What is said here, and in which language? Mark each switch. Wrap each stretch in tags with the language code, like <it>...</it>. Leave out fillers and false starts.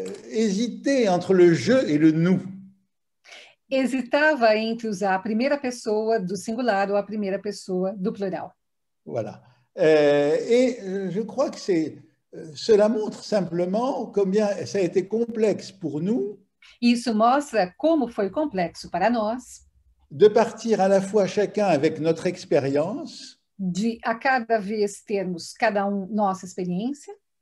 <fr>hésitait entre le je et le nous.</fr> <pt>Hesitava entre usar a primeira pessoa do singular ou a primeira pessoa do plural.</pt> <fr>Voilà. Et je crois que cela montre simplement combien ça a été complexe pour nous.</fr> <pt>Isso mostra como foi complexo para nós.</pt> <fr>De partir à la fois chacun avec notre expérience.</fr> <pt>De a cada vez termos cada nossa experiência.</pt>